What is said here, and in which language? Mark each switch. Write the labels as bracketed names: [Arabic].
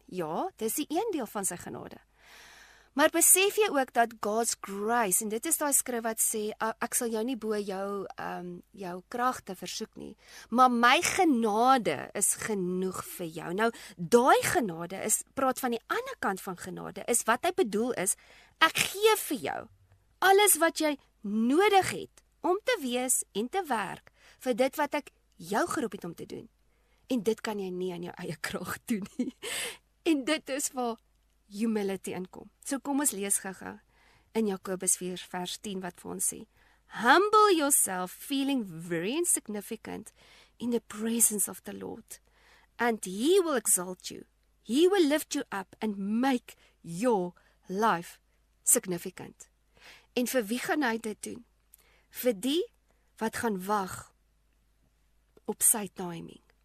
[Afrikaans] Ja, dis die een deel van sy genade. Maar besef jy ook dat [English] God's grace, [Afrikaans] en dit is daai skrif wat sê, ek sal jou nie bo jou kragte versoek nie, maar my genade is genoeg vir jou. Nou, daai genade praat van die ander kant van genade, is wat hy bedoel is, ek gee vir jou alles wat jy nodig het, om te wees en te werk, vir dit wat ek jou geroep het om te doen. En dit kan jy nie aan jou eie krag doen nie. En dit is waar humility inkom. So kom ons lees gou-gou in Jakobus 4 vers 10 wat vir ons sê, [English] humble yourself, feeling very insignificant in the presence of the Lord, and He will exalt you. He will lift you up and make your life significant. [Afrikaans] En vir wie gaan hy dit doen? Vir die wat gaan wag op sy timing.